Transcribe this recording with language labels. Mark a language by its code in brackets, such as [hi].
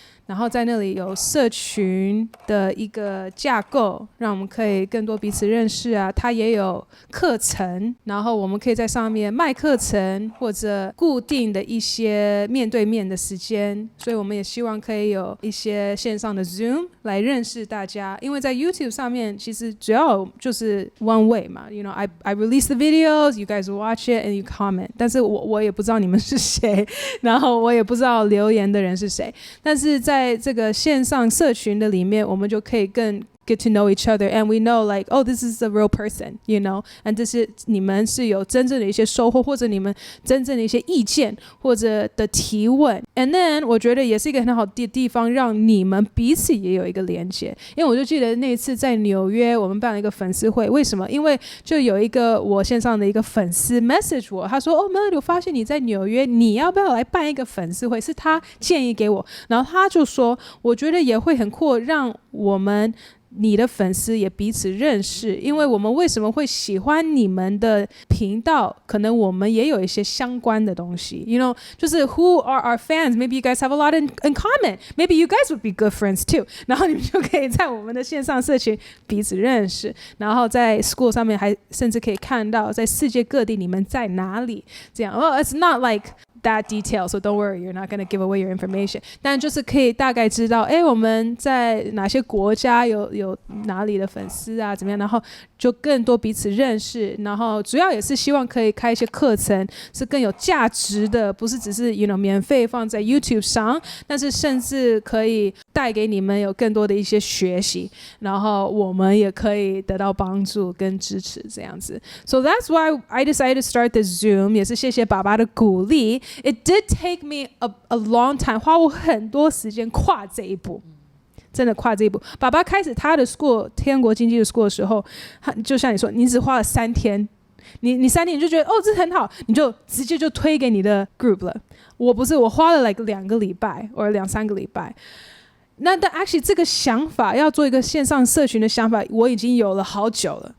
[zh] 然后在那里有社群的一个架构，让我们可以更多彼此认识啊。它也有课程，然后我们可以在上面卖课程，或者固定的一些面对面的时间。所以我们也希望可以有一些线上的 Zoom 来认识大家。因为在 YouTube 上面其实主要就是 [en] one way 嘛 ，You know I release the videos, you guys watch it and you comment。 [zh] 但是我也不知道你们是谁，然后我也不知道留言的人是谁。但是在这个线上社群的里面，我们就可以更 [en] get to know each other, and we know like, oh, this is a real person, you know, and [zh] 这是你们是有真正的一些收获，或者你们真正的一些意见或者的提问。 [en] and then [zh] 我觉得也是一个很好的地方，让你们彼此也有一个连接。因为我就记得那一次在纽约我们办了一个粉丝会，为什么？因为就有一个我线上的一个粉丝 message 我，他说Melody， 我发现你在纽约，你要不要来办一个粉丝会？是他建议给我，然后他就说我觉得也会很酷，让我们你的粉丝也彼此认识。因为我们为什么会喜欢你们的频道，可能我们也有一些相关的东西 [en] You know， [zh] 就是 [en] who are our fans, maybe you guys have a lot in common, maybe you guys would be good friends too。 [zh] 然后你们就可以在我们的线上社群彼此认识，然后在 school 上面还甚至可以看到在世界各地你们在哪里，这样。 [en] It's not like that detail, so don't worry, you're not going to give away your information。 [zh] 但就是可以大概知道我们在哪些国家有哪里的粉丝啊，怎么样，然后就更多彼此认识，然后主要也是希望可以开一些课程是更有价值的，不是只是免费放在 YouTube 上，但是甚至可以带给你们有更多的一些学习，然后我们也可以得到帮助跟支持这样子。 [en] So that's why I decided to start this Zoom， [zh] 也是谢谢爸爸的鼓励。 [en] It did take me a long time， [zh] 花我很多时间跨这一步。真的跨这一步。爸爸开始他的 school 天国经济的 school 的时候，就像你说，你只花了3天，你3天你就觉得这很好，你就直接就推给你的 group 了。我不是，我花了2个礼拜或者2-3个礼拜。但 actually 这个想法要做一个线上社群的想法，我已经有了好久了。